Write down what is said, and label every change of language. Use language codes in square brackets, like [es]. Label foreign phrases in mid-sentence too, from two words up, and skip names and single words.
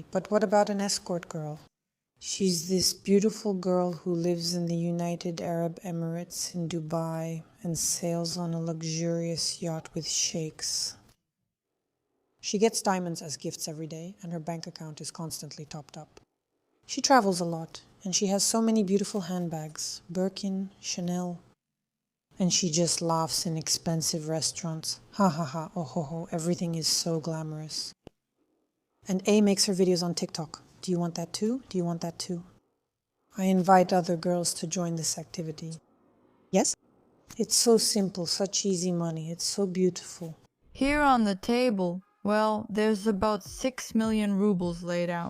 [en] But what about an escort girl? She's this beautiful girl who lives in the United Arab Emirates in Dubai and sails on a luxurious yacht with sheikhs. She gets diamonds as gifts every day, and her bank account is constantly topped up. She travels a lot, and she has so many beautiful handbags, Birkin, Chanel, and she just laughs in expensive restaurants. Ha ha ha, oh ho ho, everything is so glamorous. And A makes her videos on TikTok. Do you want that too? Do you want that too? I invite other girls to join this activity. Yes? It's so simple, such easy money, it's so beautiful. Here on the table, well, there's about 6 million rubles laid out.